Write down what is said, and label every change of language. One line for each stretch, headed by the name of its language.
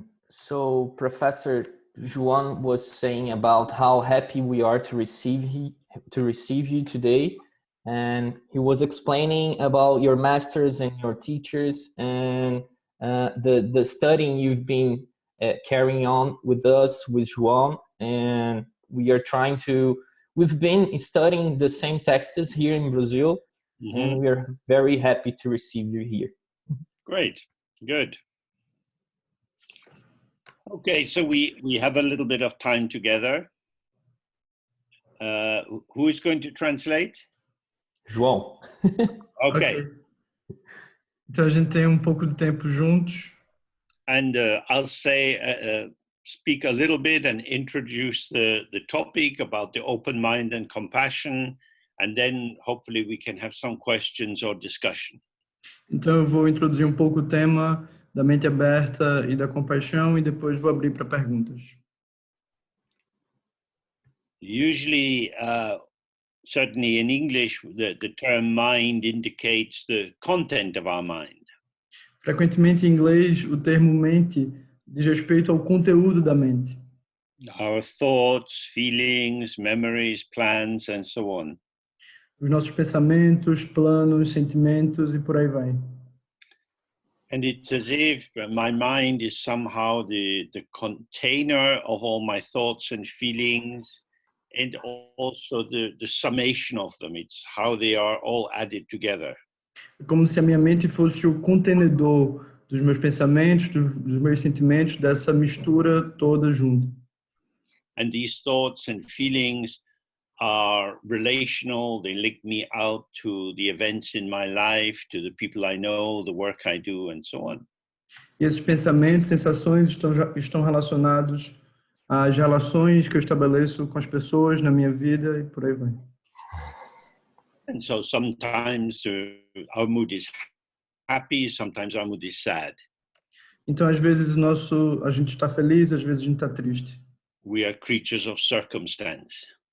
English: So Professor João was saying about how happy we are to receive you today, and he was explaining about your masters and your teachers and the studying you've been carrying on with us, with João, and we've been studying the same texts here in Brazil, and we are very happy to receive you here. Great, good. Okay, so we have a little bit of time together. Who is going to translate? João. Okay.
Portuguese: Então a gente tem um pouco de tempo juntos.
English: And I'll say, speak a little bit and introduce the topic about the open mind and compassion, and then hopefully we can have some questions or discussion.
Portuguese: Então eu vou introduzir um pouco o tema da mente aberta e da compaixão e depois vou abrir para perguntas.
English: Usually, certainly in English, the term mind indicates the content of our mind.
Portuguese: Frequentemente em inglês, o termo mente diz respeito ao conteúdo da mente.
English: Our thoughts, feelings, memories, plans, and so on.
Portuguese: Os nossos pensamentos, planos, sentimentos e por aí vai.
English: And it's as if my mind is somehow the container of all my thoughts and feelings, and also the summation of them. It's how they are all added together.
Portuguese: É como se a minha mente fosse o contenedor dos meus pensamentos, dos meus sentimentos, dessa mistura toda junta.
English: And these thoughts and feelings are relational. They link me out to the events in my life, to the people I know, the work I do, and so on.
Portuguese: E esses pensamentos, sensações estão relacionados às relações que eu estabeleço com as pessoas na minha vida e por aí vai.
English: And so sometimes our mood is happy, sometimes our mood is sad.
Portuguese: Então, às vezes a gente está feliz, às vezes a gente está triste.
English: We are creatures of circumstance.